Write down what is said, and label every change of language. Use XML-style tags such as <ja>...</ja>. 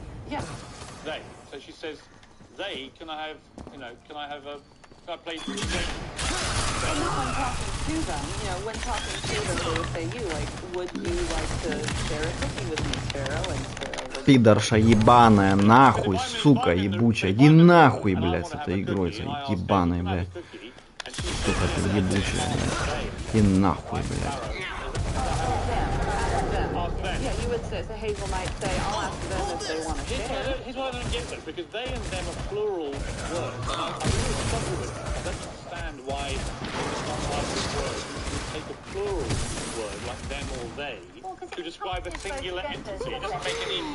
<en>Yeah. They. So she says, "They, can I play?" And when talking to them, you know, when talking to them, they would say you, like, would you like to share a cookie with me, Sparrow? And Sparrow would...</en> <ru>Пидорша ебаная, нахуй, сука ебучая. Иди нахуй, блядь, с этой игрой, этой ебаной, блядь. Сука ты ебучая, блядь. Иди нахуй, блядь.</ru> <en>Yeah, you would say, so Hazel might say, I'll ask them if they want to share. Here's why I don't get it, because they and them are plural words. I really struggle with that. I don't understand why it's not like this word. You take a plural word, like them or they, to describe a singular entity. It doesn't make any...</en>